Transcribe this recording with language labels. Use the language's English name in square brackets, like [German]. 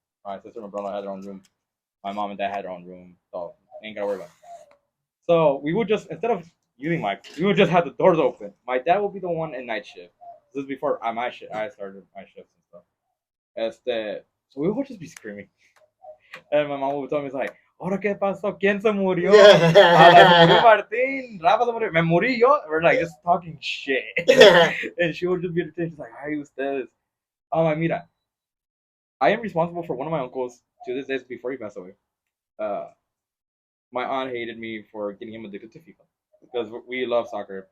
[English] My sister and my brother had their own room. My mom and dad had their own room. So ain't gotta worry about it. So we would just, instead of using mics, we would just have the doors open. My dad would be the one in night shift. This is before I started my shifts and stuff. So we would just be screaming. And my mom would tell me, it's like, [Spanish] ¿ahora qué pasó? ¿Quién se murió? Murió Martín, Rafa se murió. Me morí yo. [English] We're like just talking shit. And she would just be irritated. She's like, [Spanish] ay, ustedes. Mira, [English] I am responsible for one of my uncles to this day before he passed away. My aunt hated me for getting him addicted to FIFA because we love soccer.